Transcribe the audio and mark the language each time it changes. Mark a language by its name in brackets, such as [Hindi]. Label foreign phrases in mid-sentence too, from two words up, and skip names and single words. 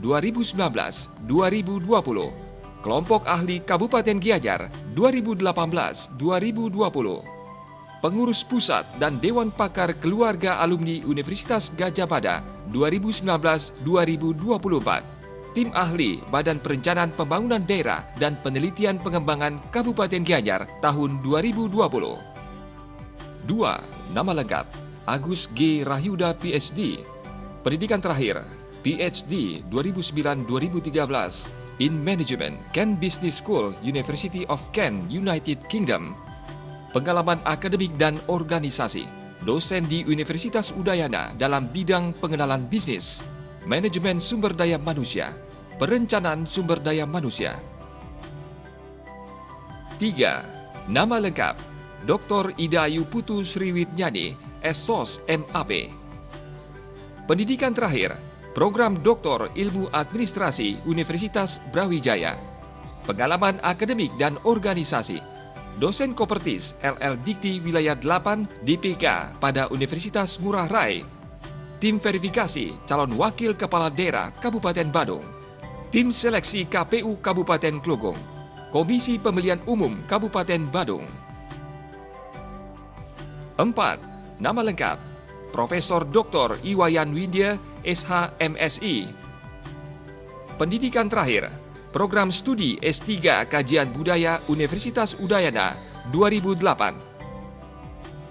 [Indonesian] 2019-2020, Kelompok Ahli Kabupaten Gianyar 2018-2020, Pengurus Pusat dan Dewan Pakar Keluarga Alumni Universitas Gadjah Mada 2019-2024, Tim Ahli Badan Perencanaan Pembangunan Daerah dan Penelitian Pengembangan Kabupaten Gianyar tahun 2020. 2. Nama lengkap: Agus G. Rahyuda PhD. Pendidikan terakhir: [English] PhD 2009-2013 in Management, Kent Business School, University of Kent, United Kingdom. [Indonesian] Pengalaman akademik dan organisasi: dosen di Universitas Udayana dalam bidang pengenalan bisnis, manajemen sumber daya manusia, perencanaan sumber daya manusia. 3. Nama lengkap: Dr. Idayu Putu Sriwitnyani, SSOS MAP. Pendidikan terakhir: Program Doktor Ilmu Administrasi Universitas Brawijaya. Pengalaman akademik dan organisasi: dosen Kopertis LL Dikti Wilayah 8 DPK pada Universitas Ngurah Rai. Tim verifikasi calon wakil kepala daerah Kabupaten Badung. Tim seleksi KPU Kabupaten Klogong. Komisi Pemilihan Umum Kabupaten Badung. 4. Nama lengkap: Profesor Dr. Iwayan Widya, SH MSI. Pendidikan terakhir: Program Studi S3 Kajian Budaya Universitas Udayana 2008.